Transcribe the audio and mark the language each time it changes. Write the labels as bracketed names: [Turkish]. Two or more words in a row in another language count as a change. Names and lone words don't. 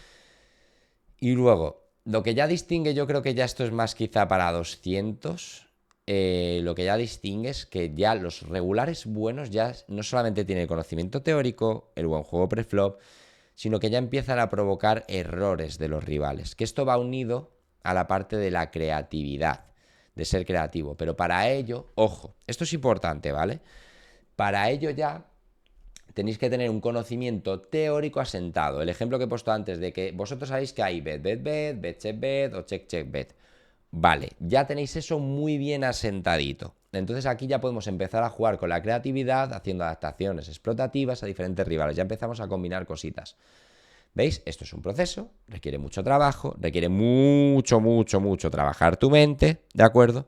[Spanish] Y luego, lo que ya distingue, yo creo que ya esto es más quizá para 200, lo que ya distingue es que ya los regulares buenos ya no solamente tienen el conocimiento teórico, el buen juego preflop, sino que ya empiezan a provocar errores de los rivales. Que esto va unido a la parte de la creatividad, de ser creativo. Pero para ello, ojo, esto es importante, ¿vale? Para ello ya tenéis que tener un conocimiento teórico asentado. El ejemplo que he puesto antes de que vosotros sabéis que hay bet, [English] check bet [Spanish] o [English] check bet. [Spanish] Vale, ya tenéis eso muy bien asentadito. Entonces aquí ya podemos empezar a jugar con la creatividad, haciendo adaptaciones explotativas a diferentes rivales. Ya empezamos a combinar cositas. ¿Veis? Esto es un proceso, requiere mucho trabajo, requiere mucho trabajar tu mente, ¿de acuerdo?